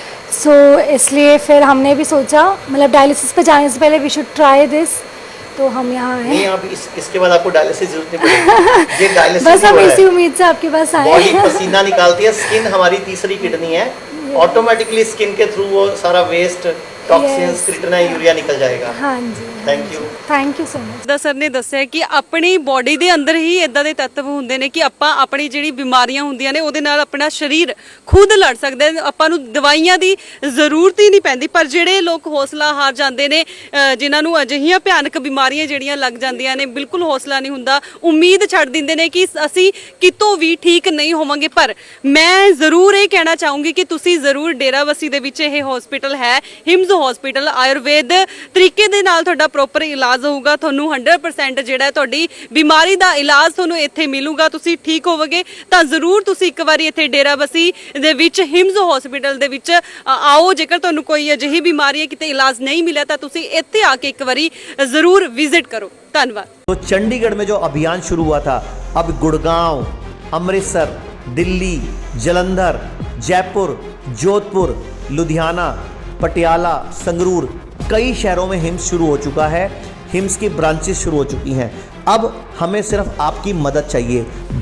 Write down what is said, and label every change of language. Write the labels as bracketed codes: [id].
[hi] सो इसलिए फिर हमने भी सोचा मतलब डायलिसिस पे जाने से पहले [en] we should try this, [hi] तो हम यहाँ आए। नहीं, अब इसके बाद आपको डायलिसिस जरूरत नहीं पड़ेगी। ये डायलिसिस बस हम इसी उम्मीद से आपके पास आए। बॉडी पसीना निकालती है, स्किन हमारी तीसरी किडनी है, ऑटोमेटिकली स्किन के थ्रू वो सारा वेस्ट, टॉक्सिन्स, क्रिएटिनिन, यूरिया निकल जाएगा। हाँ जी। [en] Thank you so much. [pa] ਦਾ sir ਨੇ ਦੱਸਿਆ ਕਿ ਆਪਣੀ ਬੋਡੀ ਦੇ ਅੰਦਰ ਹੀ ਇਦਾਂ ਦੇ ਤੱਤਵ ਹੁੰਦੇ ਨੇ ਕਿ ਆਪਾਂ ਆਪਣੀ ਜਿਹੜੀ ਬਿਮਾਰੀਆਂ ਹੁੰਦੀਆਂ ਨੇ ਉਹਦੇ ਨਾਲ ਆਪਣਾ ਸਰੀਰ ਖੁਦ ਲੜ ਸਕਦਾ ਹੈ। ਆਪਾਂ ਨੂੰ ਦਵਾਈਆਂ ਦੀ ਜ਼ਰੂਰਤ ਹੀ ਨਹੀਂ ਪੈਂਦੀ। ਪਰ ਜਿਹੜੇ ਲੋਕ ਹੌਸਲਾ ਹਾਰ ਜਾਂਦੇ ਨੇ, ਜਿਨ੍ਹਾਂ ਨੂੰ ਅਜਿਹੀਆਂ ਭਿਆਨਕ ਬਿਮਾਰੀਆਂ ਜਿਹੜੀਆਂ ਲੱਗ ਜਾਂਦੀਆਂ ਨੇ, ਬਿਲਕੁਲ ਹੌਸਲਾ ਨਹੀਂ ਹੁੰਦਾ, ਉਮੀਦ ਛੱਡ ਦਿੰਦੇ ਨੇ ਕਿ ਅਸੀਂ ਕਿਤੋਂ ਵੀ ਠੀਕ ਨਹੀਂ ਹੋਵਾਂਗੇ। ਪਰ ਮੈਂ ਜ਼ਰੂਰ ਇਹ ਕਹਿਣਾ ਚਾਹੂੰਗੀ ਕਿ ਤੁਸੀਂ ਜ਼ਰੂਰ ਡੇਰਾਬੱਸੀ ਦੇ ਵਿੱਚ ਇਹ ਹਸਪੀਟਲ ਹੈ, ਹਿਮਜ਼ ਹਸਪੀਟਲ, ਆਯੁਰਵੇਦ ਤਰੀਕੇ ਦੇ ਨਾਲ ਤੁਹਾਡਾ ਪ੍ਰੋਪਰ ਇਲਾਜ ਹੋਊਗਾ। ਤੁਹਾਨੂੰ 100% ਜਿਹੜਾ ਤੁਹਾਡੀ ਬਿਮਾਰੀ ਦਾ ਇਲਾਜ ਤੁਹਾਨੂੰ ਇੱਥੇ ਮਿਲੂਗਾ, ਤੁਸੀਂ ਠੀਕ ਹੋਵੋਗੇ। ਤਾਂ ਜ਼ਰੂਰ ਤੁਸੀਂ ਇੱਕ ਵਾਰੀ ਇੱਥੇ ਡੇਰਾਬੱਸੀ ਦੇ ਵਿੱਚ ਹਿਮਜ਼ ਹਸਪੀਟਲ ਦੇ ਵਿੱਚ ਆਓ। ਜੇਕਰ ਤੁਹਾਨੂੰ ਕੋਈ ਅਜਿਹੀ ਬਿਮਾਰੀ ਹੈ ਕਿਤੇ ਇਲਾਜ ਨਹੀਂ ਮਿਲਿਆ ਤਾਂ ਤੁਸੀਂ ਇੱਥੇ ਆ ਕੇ ਇੱਕ ਵਾਰੀ ਜ਼ਰੂਰ ਵਿਜ਼ਿਟ ਕਰੋ। ਧੰਨਵਾਦ। [hi] तो चंडीगढ़ में जो अभियान शुरू हुआ था, अब गुड़गांव, अमृतसर, दिल्ली, जलंधर, जयपुर, जोधपुर, लुधियाना, पटियाला, संगरूर, कई शहरों में हिम्स शुरू हो चुका है। हिम्स की ब्रांचेस शुरू हो चुकी हैं। अब हमें सिर्फ आपकी मदद चाहिए।